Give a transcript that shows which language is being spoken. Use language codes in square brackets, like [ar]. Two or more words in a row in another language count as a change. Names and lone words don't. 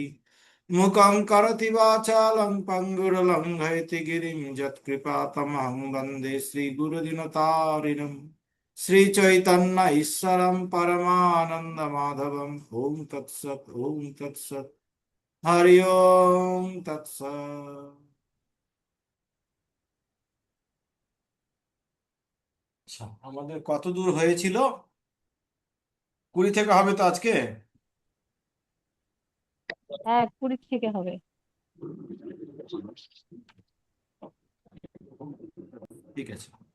[sa] मूकं करोति वाचालं पङ्गुर्लङ्घयति गिरिं, यत्कृपातमहं वन्दे श्रीगुरुदिनतारिणम्। श्रीचैतन्य ईश्वरं परमानन्दमाधवम्। ॐ तत्सत्, ॐ तत्सत्। हरि ओम तत्सत्। [bn] আচ্ছা, আমাদের কত দূর হয়েছিল? 20 থেকে হবে তো আজকে। হ্যাঁ, 20 থেকে হবে। ঠিক আছে।